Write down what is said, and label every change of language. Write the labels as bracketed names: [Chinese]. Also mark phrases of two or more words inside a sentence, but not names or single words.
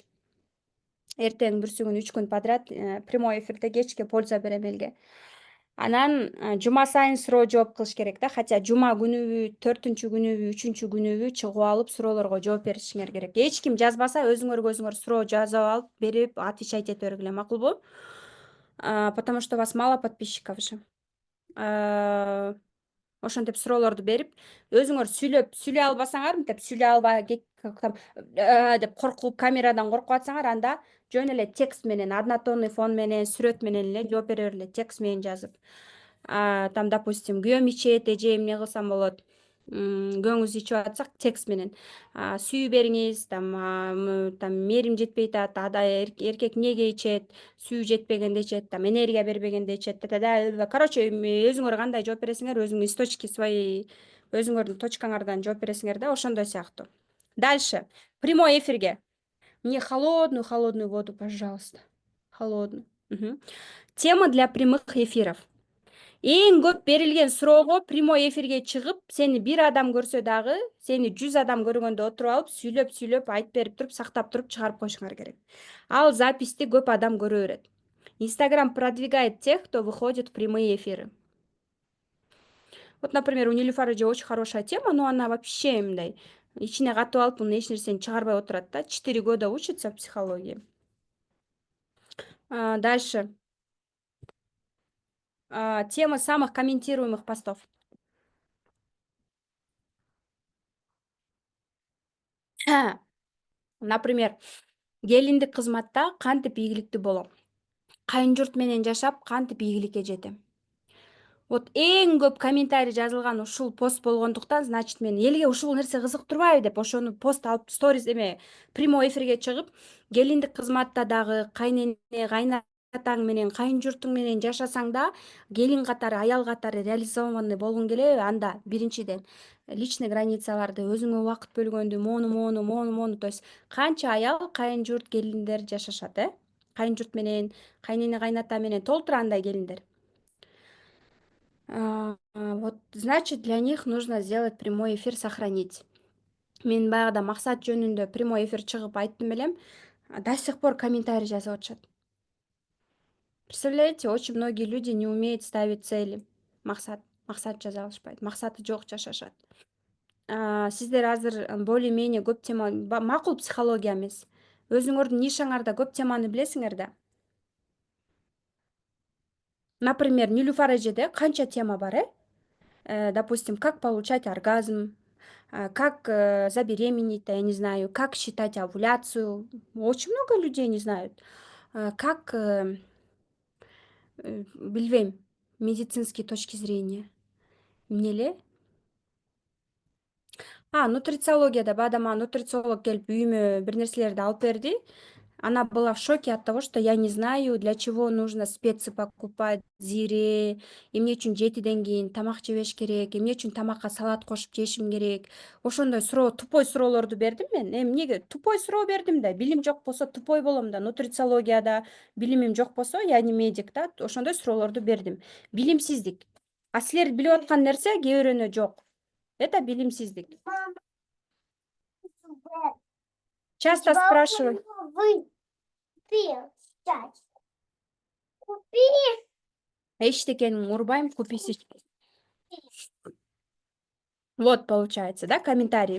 [Kyrgyz] Эртең бүрсүгүн 3 күн подряд [Russian] прямой эфирде [Kyrgyz] кечке польза берем элге. Анан жума сайын суроо жооп кылыш керек да, хотя жума күнүбү, 4-күнүбү, 3 күнүбү чыгып алып суроолорго жооп беришиңер керек. Эч ким жазбаса, өзүңөр суроо жазып алып берип, отвечать ете бергиле, макулбу? [Russian] Потому что у вас мало подписчиков же. [Kyrgyz] Ошентип суроолорду берип, өзүңөр сүйлөй албасаңар, мынтип сүйлөй албай деп коркуп, камерадан коркуп атсаңар, анда жөн эле текст менен, [Russian] однотонный фон [Kyrgyz] менен, сүрөт менен эле жооп бере бергиле, текст менен жазып. [Russian] Там, допустим, [Kyrgyz] күйөөм ичет, эжем эмне кылсам болот, күйөөңүз ичип атсак, текст менен сүйүү бериңиз, там мээрим жетпей атат, эркек эмнеге ичет, сүйүү жетпегенде ичет, там энергия бербегенде ичет, короче, өзүңөр кандай жооп бересиңер, өзүңүн [Russian] источники свои, [Kyrgyz] өзүңөрдүн точкаңардан жооп бересиңер да, ошондой сыяктуу. [Russian] Дальше, прямой эфирге. Мне холодную воду, пожалуйста. Холодную. Тема для прямых эфиров. [Kyrgyz] Эң көп берилген суроого [Russian] прямой эфирге [Kyrgyz] чыгып, сени бир адам көрсө дагы, сени 100 адам көргөндө отуруп алып, сүйлөп айтып берип туруп, сактап туруп чыгарып коюшуңар керек. Ал записти көп адам көрө берет. [Russian] Инстаграм продвигает тех, кто выходит в прямые эфиры. Вот, например, у Нилюфары же очень хорошая тема, но она вообще [Kyrgyz] мындай ичине катып алып, эч нерсени чыгарбай отурат да. [Russian] 4 года учится в психологии. Дальше. Тема самых комментируемых постов. Например, [Kyrgyz] келиндик кызматта кантип ийгиликтүү болом? Кайын журт менен жашап, кантип ийгиликке жетем? Вот эң көп комментарий жазылган ушул пост болгондуктан, значит, мен элге ушул нерсе кызыктырбайбы деп ошону пост алып, сторис [Russian] прямой эфирге [Kyrgyz] чыгып, келиндик кызматта дагы кайнене, кайнатаң менен, кайын журтуң менен жашасаң да, келин катары, аял катары реализованный болгуң келеби? Анда биринчиден [Russian] личный границаларды, [Kyrgyz] өзүңө убакыт бөлгөндү, мону, [Russian] то есть [Kyrgyz] канча аял, кайын журт, келиндер жашашат, кайын журт менен, кайнене, кайната менен толтура андай келиндер. [Russian] Вот, значит, для них нужно сделать прямой эфир, сохранить. [Kyrgyz] Мен баягыда максат жөнүндө прямой эфир чыгып айттым элем, [Russian] до сих пор комментарий [Kyrgyz] жазып атышат. [Russian] Представляете, очень многие люди не умеют ставить цели. [Kyrgyz] Максат жаза алышпайт, максаты жок жашашат. Сиздер азыр более-менее көп тема, макул психология эмес. Өзүңөрдүн нишаңарда көп теманы билесиңер да. Например, Нилюфар эжеде канча тема бар, [Russian] допустим, как получать оргазм, как забеременеть, я не знаю, как считать овуляцию. Очень много людей не знают. Как, билбейм, медицинские точки зрения. [Kyrgyz] Эмнеле? Нутрициологияда баягы мага нутрициолог келип үйүмө бир нерселерди алып берди. [Russian] Она была в шоке от того, что я не знаю, для чего нужно специи покупать, [Kyrgyz] зире, эмне үчүн 7ден кийин тамак жебеш керек, эмне үчүн тамакка салат кошуп жешим керек. Ошондой тупой суроолорду бердим мен. Эмнеге тупой суроо бердим да, билим жок болсо тупой болом да, нутрициологияда билимим жок болсо, [Russian] я не медик да, [Kyrgyz] ошондой суроолорду бердим. Билимсиздик. А силер билип аткан нерсе кээ бирөөнө жок. [Russian] Это билимсиздик. Часто спрашивают. Купи. [Kyrgyz] Эчтекени урбайм, куписи. [Russian] Вот получается, [Kyrgyz] да, комментарий.